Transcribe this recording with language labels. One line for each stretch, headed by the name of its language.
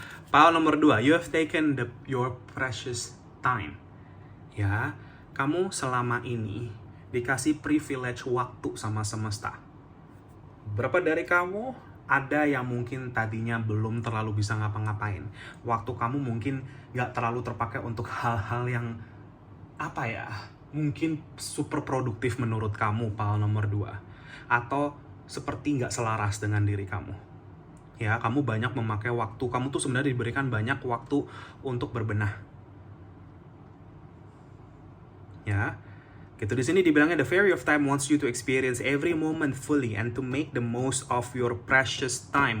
English: Paul nomor 2, you have taken your precious time.
Indonesian: Ya, kamu selama ini dikasih privilege waktu sama semesta. Berapa dari kamu ada yang mungkin tadinya belum terlalu bisa ngapa-ngapain. Waktu kamu mungkin gak terlalu terpakai untuk hal-hal yang mungkin super produktif menurut kamu, Paul nomor 2. Atau seperti gak selaras dengan diri kamu. Ya, kamu banyak memakai waktu. Kamu tuh sebenarnya diberikan banyak waktu untuk berbenah. Ya, gitu. Di sini dibilangnya
English: the fairy of time wants you to experience every moment fully and to make the most of your precious time.